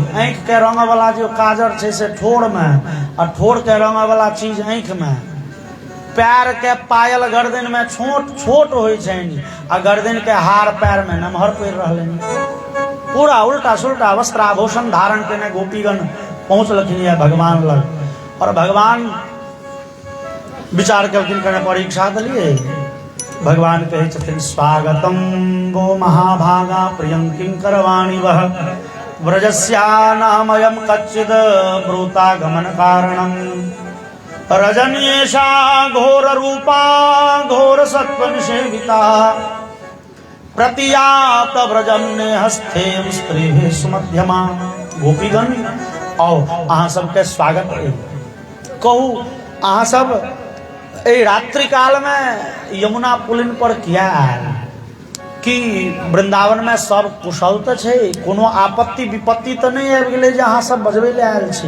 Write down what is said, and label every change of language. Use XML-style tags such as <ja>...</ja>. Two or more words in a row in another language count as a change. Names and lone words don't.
<mai>आँखि के रंग वाला जो काजर छै से ठोड़ में, आ ठोड़ के रंग वाला चीज आँखि में, पैर के पायल गर्दन में छोट छोट होइ छनि आ गर्दन के हार पैर में नमहर पड़ि रहलनि। पूरा उल्टा सुल्टा वस्त्राभूषण धारण केने गोपीगण पहुंचलखिन है भगवान लग। और भगवान विचार केलखिन, कने परीक्षा देलिए। भगवान कहै छथिन</mai> <sa>स्वागतम वो महाभागा प्रियं किंकरवाणि वह, व्रजस्या नामयं कच्चिद ब्रूतागमन कारणम, रजनीशा घोर रूपा घोर सत्वन सेविता, प्रतियात व्रजन्य हस्ते स्त्री सुमध्यमा।</sa> <mai>गोपीगण आओ अहाँ सबके स्वागत है। कहू अहाँ सब ए रात्रि काल में यमुना पुलिन पर किया आयल, कि वृंदावन में सब कुशल तो छै, कोनो आपत्ति विपत्ति तो नहीं आबि गेलै जे अहाँ सब बजबै ले आयल छी।</mai>